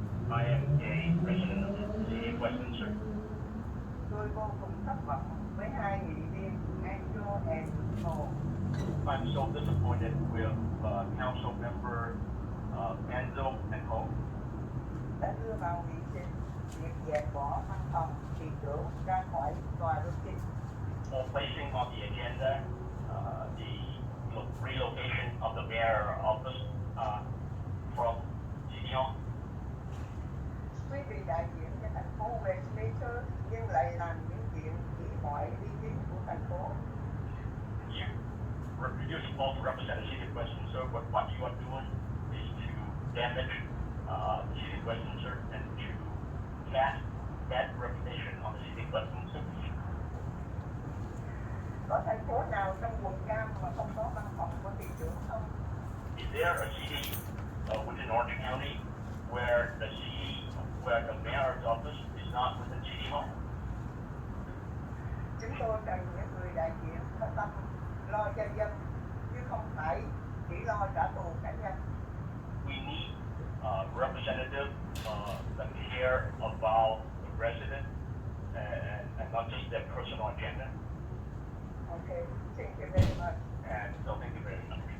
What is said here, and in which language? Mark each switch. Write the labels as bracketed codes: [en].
[en] I am a resident of the city of Westminster. [vi] Tôi vô cùng thất vọng với hai nghị viên Andrew and Paul. [en] I'm so disappointed with council member Enzo and Paul. [vi] Đã đưa vào nghị trình việc dẹp bỏ văn phòng thị trưởng ra khỏi tòa đô thị. [en] For placing on the agenda the relocation of the mayor office from City Hall. [vi] Quý vị đại diện cho thành phố Westminster nhưng lại làm những chuyện chỉ mọi ý kiến của thành phố. [en] You're supposed to represent the city of Westminster, but what you are doing is to damage the city of Westminster and to cast bad reputation on the city of Westminster. [vi] Có thành phố nào trong quận Cam mà không có văn phòng của thị trưởng không? [en] Is there a city within Orange County where the mayor's office is not within City Hall? [vi] Chúng tôi cần những người đại diện có tâm lo cho dân, chứ không phải chỉ lo trả thù cá nhân. [en] We need representatives that care about the resident and not just their personal agenda. Okay, thank you very much. And so thank you very much.